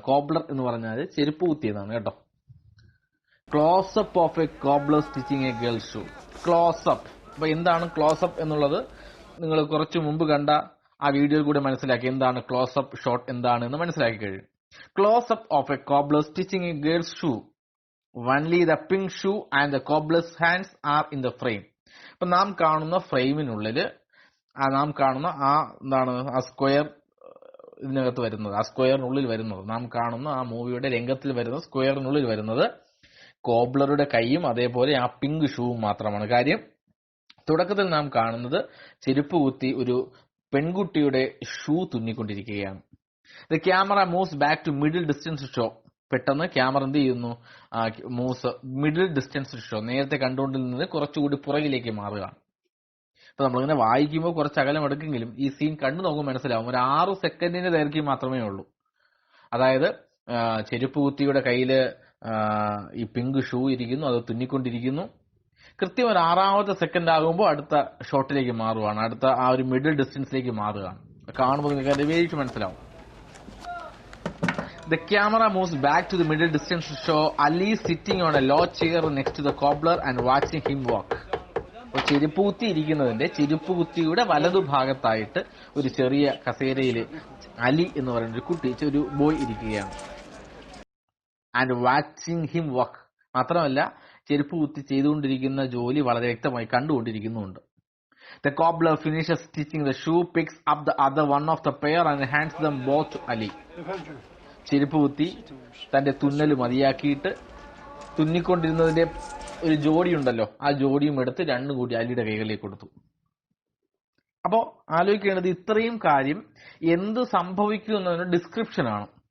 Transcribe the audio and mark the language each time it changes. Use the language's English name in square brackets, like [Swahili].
[Malayalam] Cobbler എന്ന് പറഞ്ഞാൽ ചെരുപ്പ് കുത്തിയതാണ് കേട്ടോ. [English] Close up of a cobbler stitching a girl shoe. [Malayalam] Close-up. അപ്പൊ എന്താണ് ക്ലോസപ്പ് എന്നുള്ളത് നിങ്ങൾ കുറച്ചു മുമ്പ് കണ്ട ആ വീഡിയോയിൽ കൂടെ മനസ്സിലാക്കി. എന്താണ് ക്ലോസപ്പ് ഷോട്ട് എന്താണെന്ന് മനസ്സിലാക്കി കഴിയും. [English] Close up of a cobbler stitching a girl's shoe. Only the pink shoe and the cobbler's hands are in the frame. [Malayalam] അപ്പൊ നാം കാണുന്ന ഫ്രെയിമിനുള്ളിൽ നാം കാണുന്ന ആ സ്ക്വയർ ഇതിനകത്ത് വരുന്നത്, ആ സ്ക്വയറിനുള്ളിൽ വരുന്നത്, നാം കാണുന്ന ആ മൂവിയുടെ രംഗത്തിൽ വരുന്ന സ്ക്വയറിനുള്ളിൽ വരുന്നത് കോബ്ലറുടെ കൈയും അതേപോലെ ആ പിങ്ക് ഷൂവും മാത്രമാണ്. കാര്യം തുടക്കത്തിൽ നാം കാണുന്നത് ചെരുപ്പ് കുത്തി ഒരു പെൺകുട്ടിയുടെ shoe തുന്നിക്കൊണ്ടിരിക്കുകയാണ്. [English] The camera moves back to middle distance shot. [Malayalam] പെട്ടെന്ന് ക്യാമറ എന്ത് ചെയ്യുന്നു, [English] moves middle distance show, [Malayalam] നേരത്തെ കണ്ടുകൊണ്ടിരുന്നത് കുറച്ചുകൂടി പുറകിലേക്ക് മാറുകയാണ്. ഇപ്പൊ നമ്മളിങ്ങനെ വായിക്കുമ്പോൾ കുറച്ച് അകലം എടുക്കെങ്കിലും ഈ സീൻ കണ്ടു നോക്കുമ്പോൾ മനസ്സിലാവും ഒരു 6 സെക്കൻഡിന്റെ ദൈർഘ്യം മാത്രമേ ഉള്ളൂ. അതായത് ചെരുപ്പ് കുത്തിയുടെ കയ്യില് ഈ പിങ്ക് ഷൂ ഇരിക്കുന്നു, അത് തുന്നിക്കൊണ്ടിരിക്കുന്നു. കൃത്യം ഒരു 6ാമത്തെ സെക്കൻഡ് ആകുമ്പോൾ അടുത്ത ഷോട്ടിലേക്ക് മാറുകയാണ്, അടുത്ത ആ ഒരു മിഡിൽ ഡിസ്റ്റൻസിലേക്ക് മാറുകയാണ്. കാണുമ്പോൾ നിങ്ങൾക്ക് വേദിച്ച് മനസ്സിലാവും. [English] The camera moves back to the middle distance to show Ali sitting on a low chair next to the cobbler and watching him walk. [Malayalam] അപ്പോൾ ചെരുപ്പ് കുത്തി ഇരിക്കുന്നതിന്റെ ചെരുപ്പ് കുത്തിയുടെ വലതുഭാഗത്തായിട്ട് ഒരു ചെറിയ കസേരയിൽ അലി എന്ന് പറയുന്ന ഒരു കുട്ടി, ഒരു ബോയ് ഇരിക്കുകയാണ്. [English] And watching him walk. [Malayalam] മാത്രമല്ല ചെരുപ്പ് കുത്തി ചെയ്തുകൊണ്ടിരിക്കുന്ന ജോലി വളരെ വ്യക്തമായി കണ്ടുകൊണ്ടിരിക്കുന്നുണ്ട്. [English] The cobbler finishes stitching the shoe, picks up the other one of the pair and hands them both to Ali. [Malayalam] ചെരുപ്പ് കുത്തി തന്റെ തുന്നൽ മതിയാക്കിയിട്ട് തുന്നിക്കൊണ്ടിരുന്നതിന്റെ ഒരു ജോഡി ഉണ്ടല്ലോ, ആ ജോഡിയും എടുത്ത് രണ്ടും കൂടി അലിയുടെ കൈകളിലേക്ക് കൊടുത്തു. അപ്പോ ആലോചിക്കേണ്ടത് ഇത്രയും കാര്യം എന്ത് സംഭവിക്കും എന്നതിന്റെ ഡിസ്ക്രിപ്ഷൻ ആണ്.